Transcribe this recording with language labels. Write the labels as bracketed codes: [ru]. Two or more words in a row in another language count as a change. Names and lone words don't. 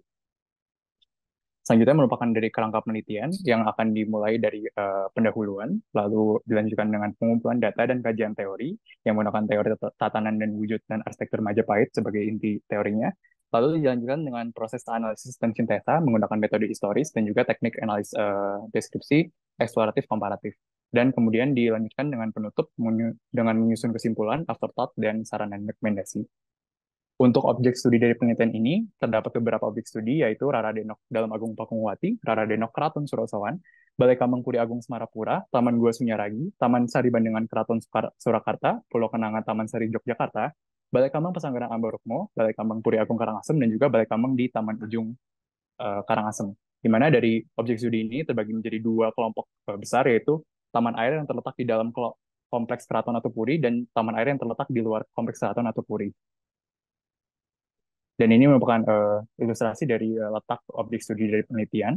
[id] Selanjutnya merupakan dari kerangka penelitian yang akan dimulai dari pendahuluan, lalu dilanjutkan dengan pengumpulan data dan kajian teori yang menggunakan teori tatanan dan wujud dan arsitektur Majapahit sebagai inti teorinya, lalu dilanjutkan dengan proses analisis dan sintesa menggunakan metode historis dan juga teknik analisis deskripsi eksploratif komparatif. Dan kemudian dilanjutkan dengan penutup dengan menyusun kesimpulan, afterthought, dan saran dan rekomendasi. Untuk objek studi dari penelitian ini, terdapat beberapa objek studi, yaitu Raradenok Dalam Agung Pakungwati, Raradenok Keraton Surasawan, Balai Kambang Puri Agung Semarapura, Taman Gua Sunyaragi, Taman Sari Bandengan Keraton Surakarta, Pulau Kenangan Taman Sari Yogyakarta, Balai Kambang Pesanggaran Ambarukmo, Balai Kambang Puri Agung Karangasem, dan juga Balai Kambang di Taman Ujung Karangasem. Di mana dari objek studi ini terbagi menjadi dua kelompok besar, yaitu taman air yang terletak di dalam kompleks keraton atau puri, dan taman air yang terletak di luar kompleks keraton atau puri. Dan ini merupakan ilustrasi dari letak objek studi dari penelitian.